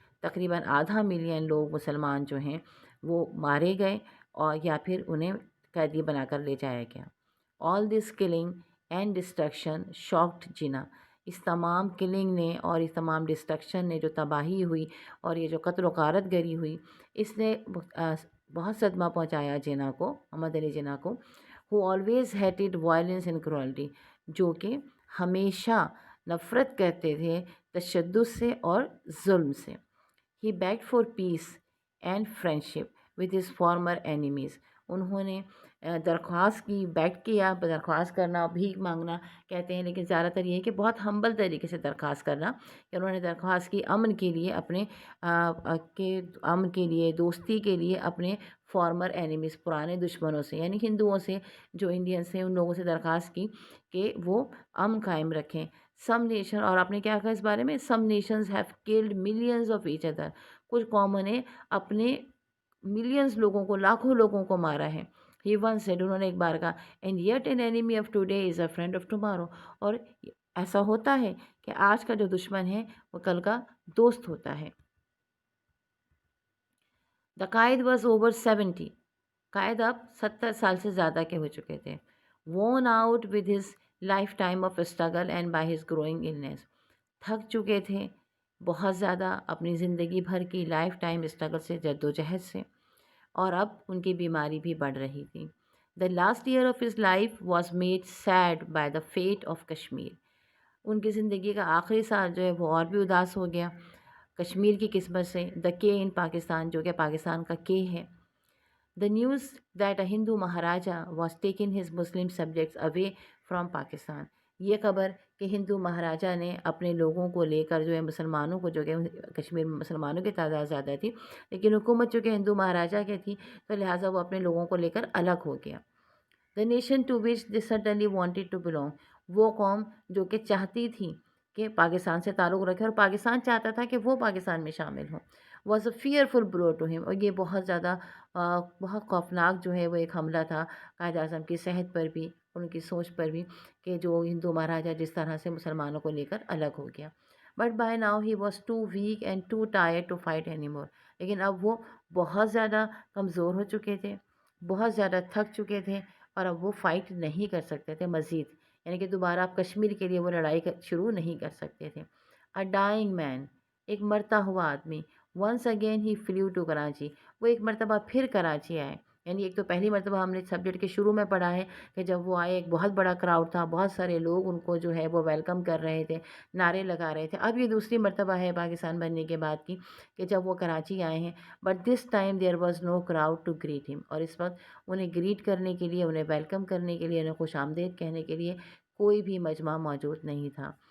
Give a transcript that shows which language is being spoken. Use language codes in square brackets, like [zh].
[ur] تقریباً 500,000 لوگ مسلمان جو ہیں وہ مارے گئے اور یا پھر انہیں قیدی بنا کر لے جایا گیا. [en] All this killing and destruction shocked Jinnah. [ur] اس تمام کلنگ نے اور اس تمام ڈسٹرکشن نے، جو تباہی ہوئی اور یہ جو قتل و غارت گری ہوئی، اس نے بہت صدمہ پہنچایا جناح کو، محمد علی جناح کو. [en] who always hated violence and cruelty. [ur] جو کہ ہمیشہ نفرت کرتے تھے تشدد سے اور ظلم سے. [en] He begged for peace and friendship with his former enemies. [ur] انہوں نے درخواست کی، بیگ کیا، درخواست کرنا، بھیک مانگنا کہتے ہیں، لیکن زیادہ تر یہ ہے کہ بہت ہمبل طریقے سے درخواست کرنا، کہ انہوں نے درخواست کی امن کے لیے، اپنے امن کے لیے، دوستی کے لیے اپنے فارمر اینیمیز، پرانے دشمنوں سے، یعنی ہندوؤں سے، جو انڈین سے، ان لوگوں سے درخواست کی کہ وہ امن قائم رکھیں. [en] some nation, [ur] اور آپ نے کیا کہا اس بارے میں، [en] Some nations have killed millions of each other. [ur] کچھ قوموں نے اپنے ملینز لوگوں کو، لاکھوں لوگوں کو مارا ہے. [en] He once said، [ur] انہوں نے ایک بار کہا، [en] and yet an enemy of today is a friend of tomorrow. [ur] اور ایسا ہوتا ہے کہ آج کا جو دشمن ہے وہ کل کا دوست ہوتا ہے. [en] The Quaid was over 70. [ur] قائد اب 70 سال سے زیادہ کے ہو چکے تھے. [en] worn out with his lifetime of struggle and by his growing illness. [ur] تھک چکے تھے بہت زیادہ اپنی زندگی بھر کی لائف ٹائم اسٹرگل سے، جد و جہد سے، اور اب ان کی بیماری بھی بڑھ رہی تھی. [en] The last year of his life was made sad by the fate of Kashmir. [ur] ان کی زندگی کا آخری سال جو ہے وہ اور بھی اداس ہو گیا کشمیر کی قسمت سے. [en] the K in Pakistan, [ur] جو کہ پاکستان کا کے ہے. [en] The news that a Hindu Maharaja was taking his Muslim subjects away from Pakistan. [ur] یہ خبر کہ ہندو مہاراجا نے اپنے لوگوں کو لے کر جو ہے مسلمانوں کو، جو کہ کشمیر میں مسلمانوں کی تعداد زیادہ تھی لیکن حکومت چونکہ ہندو مہاراجا کی تھی تو لہٰذا وہ اپنے لوگوں کو لے کر الگ ہو گیا. [en] The nation to which they certainly wanted to belong. [ur] وہ قوم جو کہ چاہتی تھی کہ پاکستان سے تعلق رکھے اور پاکستان چاہتا تھا کہ وہ پاکستان میں شامل ہوں. [en] was a fearful blow to him. [ur] اور یہ بہت زیادہ بہت خوفناک جو ہے وہ ایک حملہ تھا قائد اعظم کی صحت پر بھی، ان کی سوچ پر بھی، کہ جو ہندو مہاراجا جس طرح سے مسلمانوں کو لے کر الگ ہو گیا. [en] But by now he was too weak and too tired to fight any more. [ur] لیکن اب وہ بہت زیادہ کمزور ہو چکے تھے، بہت زیادہ تھک چکے تھے اور اب وہ فائٹ نہیں کر سکتے تھے مزید، یعنی کہ دوبارہ آپ کشمیر کے لیے وہ لڑائی شروع نہیں کر سکتے تھے. [en] A dying man. [ur] ایک مرتا ہوا آدمی. [en] once again he flew to Karachi. [ur] وہ ایک مرتبہ پھر کراچی آئے. یعنی ایک تو پہلی مرتبہ ہم نے سبجیکٹ کے شروع میں پڑھا ہے کہ جب وہ آئے ایک بہت بڑا کراؤڈ تھا، بہت سارے لوگ ان کو جو ہے وہ ویلکم کر رہے تھے، نعرے لگا رہے تھے. اب یہ دوسری مرتبہ ہے پاکستان بننے کے بعد کی کہ جب وہ کراچی آئے ہیں. [en] But this time there was no crowd to greet him. [ur] اور اس وقت انہیں گریٹ کرنے کے لیے، انہیں ویلکم کرنے کے لیے، انہیں خوش آمدید کہنے کے لیے کوئی بھی مجمع موجود نہیں تھا.